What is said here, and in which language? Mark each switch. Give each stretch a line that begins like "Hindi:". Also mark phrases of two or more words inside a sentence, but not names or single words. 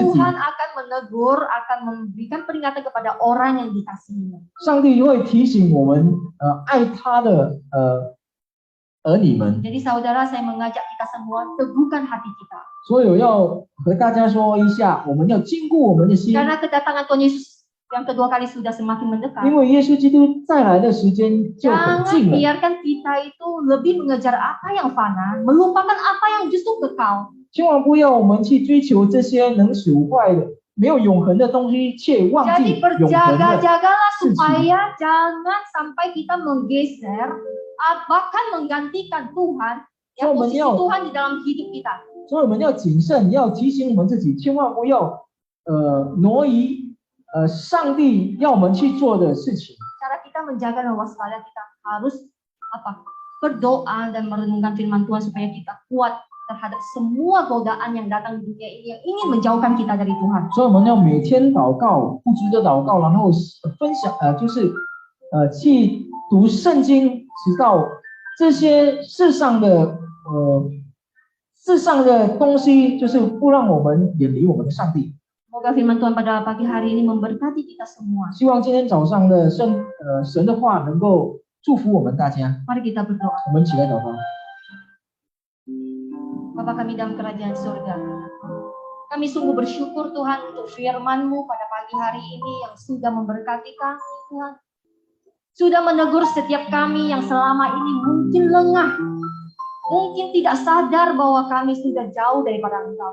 Indonesian: Tuhan akan menegur, akan memberikan peringatan kepada orang yang dikasihinya.
Chinese: 上帝会提醒我们爱他的儿女们。
Indonesian: Jadi saudara, saya mengajak kita semua teguhkan hati kita.
Chinese: 所以我要和大家说一下，我们要坚固我们的心，
Indonesian: Karena kedatangan Tuhan Yesus yang kedua kali sudah semakin mendekat.
Chinese: 因为耶稣基督再来的时间就很
Indonesian: Jangan
Chinese: 近了。
Indonesian: biarkan kita itu lebih mengejar apa yang fana, melupakan apa yang justru kekal.
Chinese: 千万不要我们去追求这些能损坏的、没有永恒的东西，却忘
Indonesian: Jadi
Chinese: 记永恒的。
Indonesian: berjaga-jagalah
Chinese: 事情。
Indonesian: supaya jangan sampai kita menggeser, bahkan menggantikan Tuhan, ya, So, posisi menyo- Tuhan di dalam hidup kita.
Chinese: 所以我们要谨慎，要提醒我们自己，千万不要挪移上帝要我们去做的事情。
Indonesian: Cara kita menjaga dan waspada, kita harus berdoa dan merenungkan firman Tuhan supaya kita kuat terhadap semua godaan yang datang di dunia ini yang ingin menjauhkan kita dari Tuhan.
Chinese: 所以我们要每天祷告，不住的祷告，然后分享就是去读圣经，直到这些世上的东西，就是不让我们远离我们的上帝。
Indonesian: Semoga firman Tuhan pada pagi hari ini memberkati kita semua.
Chinese: 希望今天早上的神的话能够祝福我们大家。
Indonesian: Mari kita berdoa.
Chinese: 我们一起来祷告。
Indonesian: Bapa kami dalam kerajaan surga, kami sungguh bersyukur Tuhan untuk firman-Mu pada pagi hari ini yang sudah memberkati kami Tuhan. Sudah menegur setiap kami yang selama ini mungkin lengah, mungkin tidak sadar bahwa kami sudah jauh daripada Engkau.